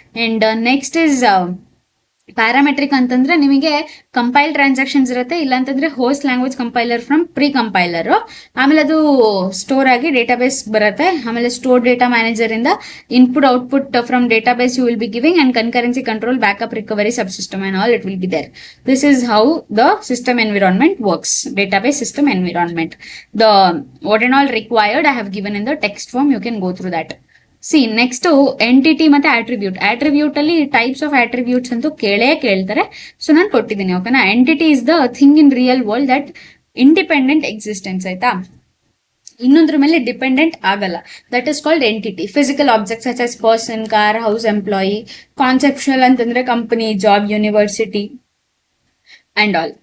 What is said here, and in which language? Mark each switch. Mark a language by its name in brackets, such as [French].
[English] and next is parametric [Kannada] ಅಂತಂದ್ರೆ ನಿಮಗೆ [English] compile transactions [Kannada] ಇರುತ್ತೆ, ಇಲ್ಲಾಂತಂದ್ರೆ [English] Host language compiler from pre compiler. [Kannada] ಆಮೇಲೆ ಅದು ಸ್ಟೋರ್ ಆಗಿ ಡೇಟಾಬೇಸ್ ಬರುತ್ತೆ. [English] ಆಮೇಲೆ store data manager [Kannada] ಇಂದ [English] Input output from database you will be giving and concurrency control, backup, recovery, sub system and all it will be there. This is how the system environment works. Database system environment. The what and all required I have given in the text form, you can go through that. See next entity [Kannada] ಮತ್ತೆ [English] attribute [Kannada] ಅಲ್ಲಿ [English] types of attributes [Kannada] ಅಂತೂ ಕೇಳ್ತಾರೆ. [English] so [Kannada] ನಾನು ಕೊಟ್ಟಿದ್ದೀನಿ. ಓಕೆನಾ. [English] entity is the thing in real world that independent existence, [Kannada] ಆಯ್ತಾ, ಇನ್ನೊಂದ್ರ ಮೇಲೆ dependent ಆಗಲ್ಲ. [English] That is called entity. Physical objects such as person, car, house, employee. Conceptual [Kannada] ಅಂತಂದ್ರೆ [English] Company, job, university and all.